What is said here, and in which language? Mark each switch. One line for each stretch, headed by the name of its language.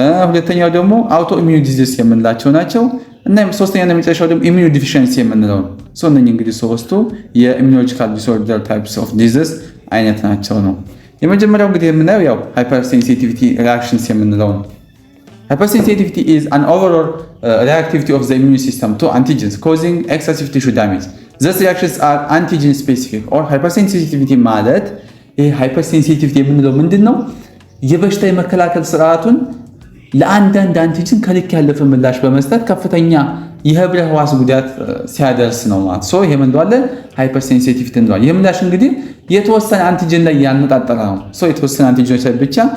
Amharic: ሁለተኛው ደግሞ አውቶ ኢሚዩን ዲዚዝ የምንላቸው ናቸው እና ሶስተኛው የመጨረሻው ደግሞ ኢሚዩን ዲፊሽንሲ የምንለው ነው። እነኚህ እንግዲህ 3ቱ የኢሚዩኖሎጂካል ዲስኦርደር ታይፕስ ኦፍ ዲዚዝ አይነት ናቸው ነው። የመጀመሪያው እንግዲህ የምናየው ያው ሃይፐርሴንሲቲቪቲ ሪአክሽንስ የምንለው ነው።
English: Hypersensitivity is an overall reactivity of the immune system to antigens causing excessive tissue damage። These reactions are antigen specific or hypersensitivity
Amharic: ማለት ይሄ hypersensitivity የምንለው ምንድነው? የበሽታ የመከላከል ስርዓቱን ለአንዳንድ አንቲጅን ከልክ ያለፈ ምላሽ በመስጠት ከፍተኛ የህብረ ህዋስ ጉዳት ሲያደርስ ነው ማለት ነው። ይሄ ምን እንደዋለ ሃይፐርሴንሲቲቪቲ እንደዋለ። ይሄ ምላሽ እንግዲህ የተወሰነ አንቲጅን ላይ ያነጣጠረ ነው። የተወሰነ አንቲጅኖች ላይ ብቻ